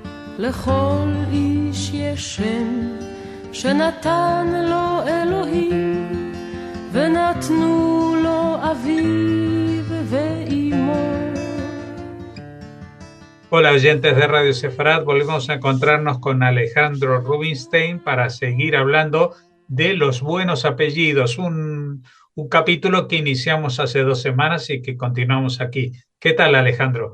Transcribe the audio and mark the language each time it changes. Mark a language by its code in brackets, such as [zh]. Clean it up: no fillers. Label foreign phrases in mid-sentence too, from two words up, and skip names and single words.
[he] לכל איש יש שם שנתן לו אלוהים, ונתנו לו אביו ואימו. [es] Hola oyentes de Radio Sefarad, volvemos a encontrarnos con Alejandro Rubinstein para seguir hablando de los buenos apellidos, un capítulo que iniciamos hace 2 semanas y que continuamos aquí. ¿Qué tal, Alejandro?